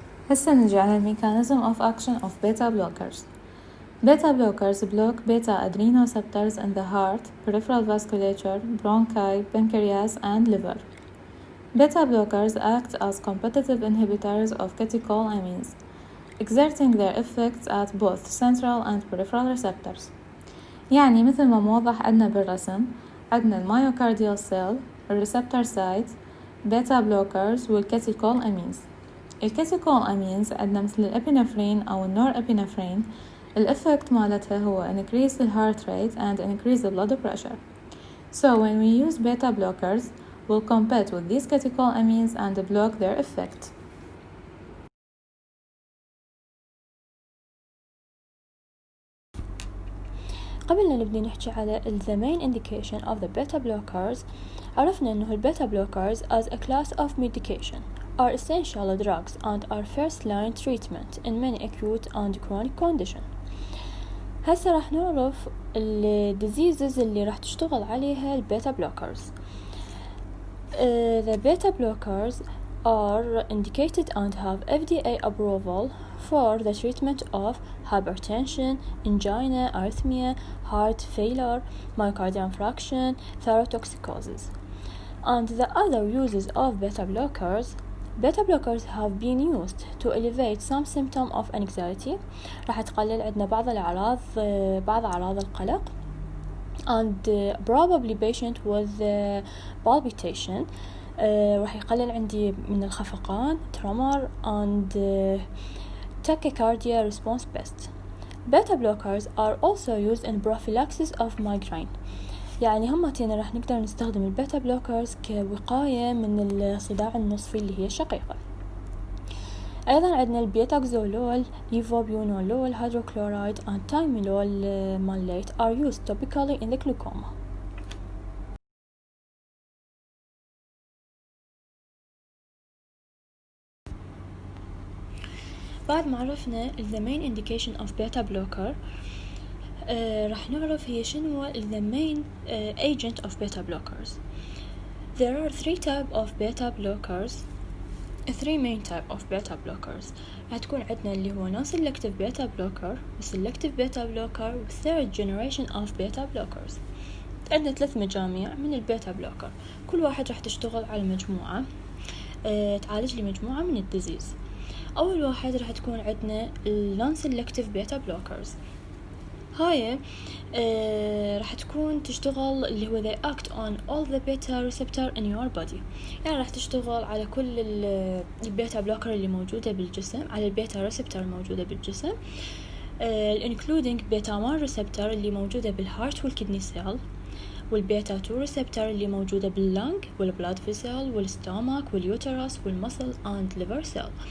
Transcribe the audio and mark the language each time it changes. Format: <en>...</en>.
<ar>هسه نرجع للميكانيزم</ar> <en>of action of beta blockers. Beta blockers block beta adrenoceptors in the heart, peripheral vasculature, bronchi, pancreas, and liver. Beta blockers act as competitive inhibitors of catecholamines, exerting their effects at both central and peripheral receptors.</en> <ar>يعني مثل ما موضح عندنا بالرسم، عندنا الميوكارديال سيل، الريسبتور سايت، بيتا بلوكرز والكاتيكولامينز. الكاتيكولامينز عندنا مثل الابينفرين أو النور ابينفرين، الإفكت مالتها هو</ar> <en>increase the heart rate and increase the blood pressure. So when we use beta blockers, we'll compete with these catecholamines and block their effect.</en> <ar>قبل أن نبدأ نحكي على</ar> <en>the main indication of the beta blockers،</en> <ar>عرفنا أنه البيتا</ar> <en>blockers as a class of medication are essential drugs and are first line treatment in many acute and chronic conditions.</en> <ar>هسه راح نعرف ال diseases اللي راح تشتغل عليها البيتا blockers.</ar> <en>The beta blockers are indicated and have FDA approval for the treatment of hypertension, angina, arrhythmia, heart failure, myocardial infarction, thyrotoxicosis. And the other uses of beta blockers have been used to elevate some symptom of anxiety.</en> <ar>راح تقلل عندنا بعض أعراض القلق.</ar> <en>And probably patient with palpitation</en> <ar>راح يقلل عندي من الخفقان</ar> <en>tremor and tachycardia response best. Beta blockers are also used in prophylaxis of migraine.</en> <ar>يعني همتين راح نقدر نستخدم البيتا بلوكرز كوقاية من الصداع النصفي اللي هي الشقيقة. أيضا عندنا</ar> <en>البيتاكزولول، levobunolol hydrochloride and timolol malate are used topically in the glaucoma.</en> <ar>بعد ما عرفنا</ar> <en>the main indication of beta blocker</en> <ar>راح نعرف هي شنو</ar> <en>the main agent of beta blockers. There are three main type of beta blockers.</en> <ar>راح تكون عندنا اللي هو</ar> <en>non-selective beta blocker selective beta blocker third generation of beta blockers.</en> <ar>عندنا 3 مجاميع من البيتا بلوكر، كل واحد راح تشتغل على مجموعة تعالج لي مجموعة من الديزيز. أول واحد راح تكون عندنا</ar> <en>non-selective beta blockers.</en> <ar>هاي راح تكون تشتغل اللي هو</ar> <en>they act on all the beta receptor in your body،</en> <ar>يعني راح تشتغل على كل البيتا بلوكر اللي موجودة بالجسم، على البيتا ريسبتور الموجودة بالجسم</ar> <en>including beta 1 receptor</en> <ar>اللي موجودة بالهارت والكدني سيل، والبيتا 2 ريسبتور اللي موجودة باللنج والبلاد فيسل والستومك واليوترس والمسل اند ليفر سيل.</ar>